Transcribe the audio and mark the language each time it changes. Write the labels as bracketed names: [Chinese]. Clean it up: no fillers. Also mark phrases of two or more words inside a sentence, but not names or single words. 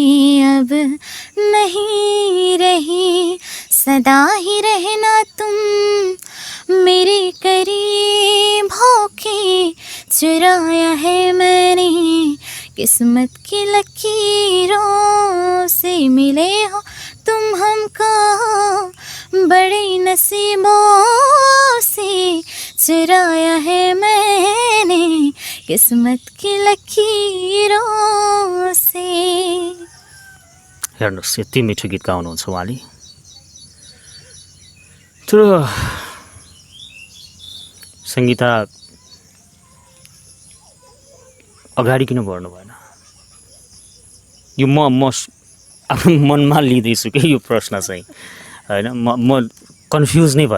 [Hindi] अब नहीं रही, सदा ही रहना तुम मेरे करीब होके, चुराया है मैंने किस्मत की लकीरों से, मिले हो तुम हमको बड़े नसीबों से, चुराया है मैंने किस्मत की लकीरों से। [Nepali] हेर्नुहोस् यति मिठो गीत गाउनुहुन्छ उहाँले, तर सङ्गीता अगाडि किन बढ्नु भएन? यो म आफ्नो मनमा लिँदैछु कि यो प्रश्न चाहिँ होइन, म कन्फ्युज नै भएँ।